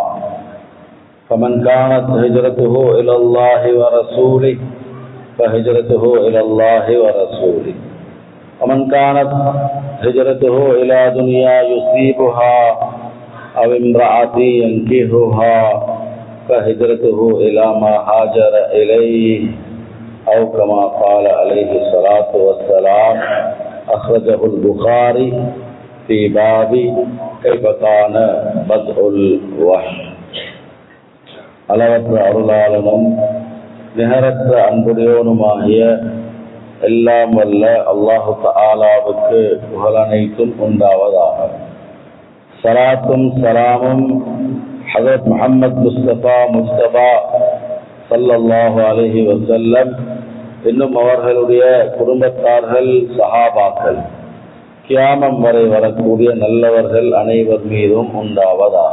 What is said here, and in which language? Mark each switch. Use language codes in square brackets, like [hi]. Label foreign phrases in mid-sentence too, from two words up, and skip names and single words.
[ar] فمن كانت هجرته إلى الله ورسوله فهجرته إلى الله ورسوله ومن كانت هجرته إلى دنيا يصيبها أو امرأة ينكحها فهجرته إلى ما هاجر إليه أو كما قال عليه الصلاة والسلام. أخرجه البخاري في باب كيف كان بدء الوحي. [ta] அளவற்ற அருளாளனும் நிகரற்ற அன்புடையோனுமாகிய எல்லாம் வல்ல [ar] الله تعالى [ta] புகழனைத்தும் உண்டாவதாக. ஸலாத்தும் ஸலாமும் ஹஜ்ரத் முஹம்மது முஸ்தபா [ar] صلى الله عليه وسلم [ta] இன்னும் அவர்களுடைய குடும்பத்தார்கள், சஹாபாக்கள், கியாமம் வரை வரக்கூடிய நல்லவர்கள் அனைவர் மீதும் உண்டாவதாக.